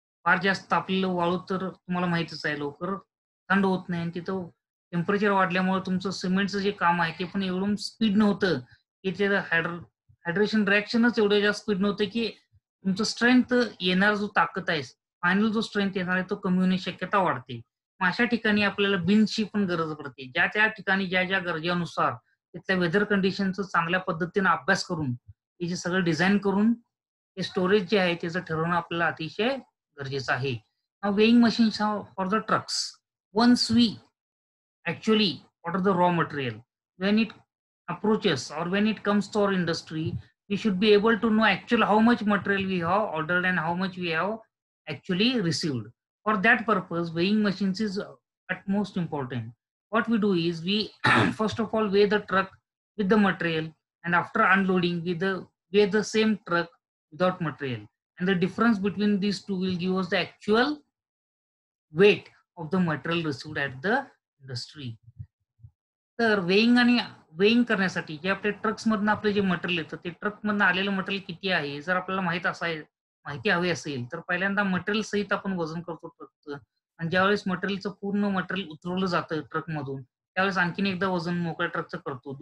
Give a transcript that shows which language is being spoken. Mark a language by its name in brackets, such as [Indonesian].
[Marathi] फार जास्त तापलेलं वाळू तर तुम्हाला माहीतच आहे लवकर थंड होत नाही आणि तिथं टेम्परेचर वाढल्यामुळे तुमचं सिमेंटचं जे काम आहे ते पण एवढं स्पीडनं होतं, की ते हायड्रेशन रिएक्शनच एवढं जास्त स्पीडनं होतं, की तुमचं स्ट्रेंथ येणारा जो ताकद आहे, फायनल जो स्ट्रेंथ येणार आहे तो कमी होण्याची शक्यता वाढते. मग अशा ठिकाणी आपल्याला बिन्सची पण गरज पडते. ज्या ठिकाणी ज्या गरजेनुसार तिथल्या वेदर कंडिशनचा चांगल्या पद्धतीने अभ्यास करून हे जे सगळं डिझाइन करून ते स्टोरेज जे आहे त्याचं ठरवणं आपल्याला अतिशय गरजेचं आहे. [English] Weighing machines for the trucks. Once we actually what are the raw material, when it approaches or when it comes to our industry, we should be able to know actually how much material we have ordered and how much we have actually received. For that purpose weighing machines is at most important. What we do is we first of all weigh the truck with the material, and after unloading weigh the same truck without material, and the difference between these two will give us the actual weight of the material received at the industry. [Marathi] तर weighing करण्यासाठी जे आपल्या ट्रक्समधनं आपलं जे material येतं, ते ट्रकमधनं आलेलं material किती आहे, जर आपल्याला माहिती हवी असेल, तर पहिल्यांदा मटेरियल सहित आपण वजन करतो ट्रकचं आणि ज्यावेळेस पूर्ण मटेरियल उतरवलं जातं ट्रकमधून, त्यावेळेस आणखीन एकदा वजन मोकळ्या ट्रकचं करतो.